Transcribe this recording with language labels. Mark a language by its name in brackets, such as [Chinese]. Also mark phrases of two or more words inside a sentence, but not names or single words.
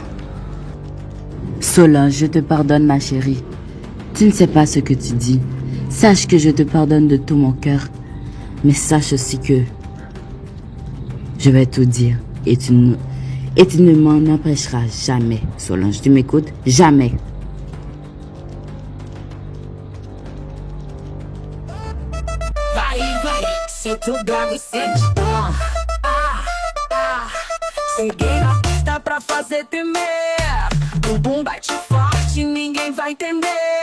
[French] Solange, je te pardonne, ma chérie. Tu ne sais pas ce que tu dis. Sache que je te pardonne de tout mon cœur. Mais sache aussi que je vais tout dire. Et tu ne m'en empêcheras jamais, Solange. Tu m'écoutes? Jamais. [Portuguese] Vai, senta o grave e sente dó. Cheguei na pista pra fazer tremer. Bumbum bate forte, ninguém vai entender.